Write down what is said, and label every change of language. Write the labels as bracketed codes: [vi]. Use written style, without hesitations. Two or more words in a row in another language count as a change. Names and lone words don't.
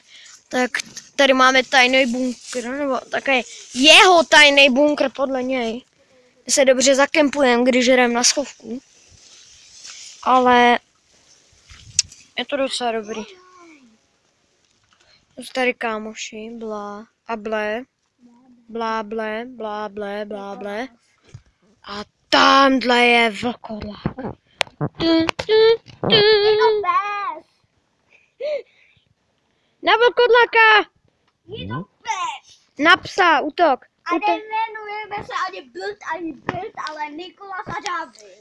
[cs] Tak tady máme tajný bunkr, nebo takový jeho tajný bunkr podle něj. My se dobře zakempujeme, když jdeme na schovku. Ale je to docela dobrý. Jsou tady kámoši, blá a blé. Blá, blé, blá, blé, blá, blé. A tamhle je vlkodlak. Na vlkodlaka! Je to pes! Na psa, útok. A nejmenujeme se ani Bild, ale Nikolas a David.